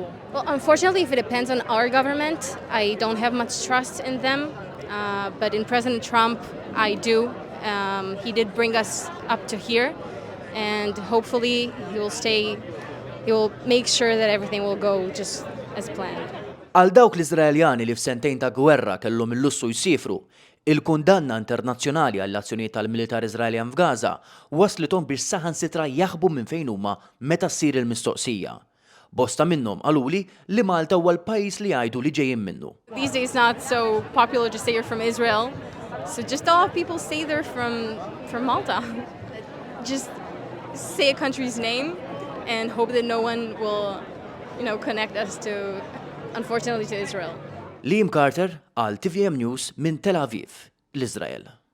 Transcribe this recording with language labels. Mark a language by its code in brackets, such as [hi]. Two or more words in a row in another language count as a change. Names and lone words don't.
[en] Well, unfortunately, if it depends on our government, I don't have much trust in them. But in President Trump, I do. He did bring us up to here, and hopefully he will make sure that everything will go just as planned. [mt] Għal dawk l-Iżraeljani li f'sentejn ta' gwerra kellhom il-lussu jsifru, il-kundanna internazzjonali għall-azzjonijiet tal-militar Iżraeljan f'Gaza waslithom biex saħansitra jaħbu minn fejn huma meta ssir il-mistoqsija. Bosta minnhom qaluli li Malta huwa l-pajjiż li jgħidu li ġejjin minnu. [en] These days, not so popular to say you're from Israel, so just a lot of people say they're from Malta. Just say a country's name and hope that no one will, connect us unfortunately, to Israel. [mt] Liam Carter għal TVM News minn Tel Aviv, l-Iżrael.